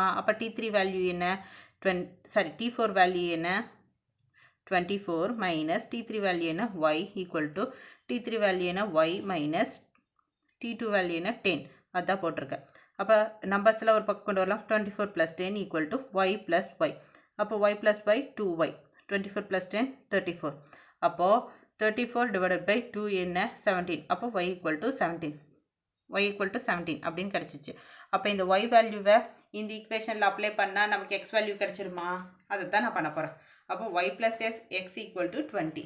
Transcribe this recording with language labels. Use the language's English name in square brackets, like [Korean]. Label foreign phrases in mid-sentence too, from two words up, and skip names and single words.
[Tamil] அப்போ t3 வேல்யூ என்ன t4 வேல்யூ என்ன 24 [English] minus t3 value [Tamil] என்ன [English] y equal to t3 value [Tamil] என்ன [English] y minus t2 value [Tamil] என்ன 10 அதான் போட்டிருக்கேன். அப்போ நம்பர்ஸில் ஒரு பக்கம் கொண்டு வரலாம். 24 + 10 = y + y. அப்போ y + y 2y. 24 + 10 34. அப்போது 34 / 2 என்ன 17. அப்போ y = 17. y = 17 அப்படின்னு கிடச்சிச்சு. அப்போ இந்த y வேல்யூவை இந்த ஈக்குவேஷனில் அப்ளை பண்ணால் நமக்கு x வேல்யூ கிடச்சிருமா? அதை தான் நான் பண்ண போகிறேன். அப்போ y + x = 20.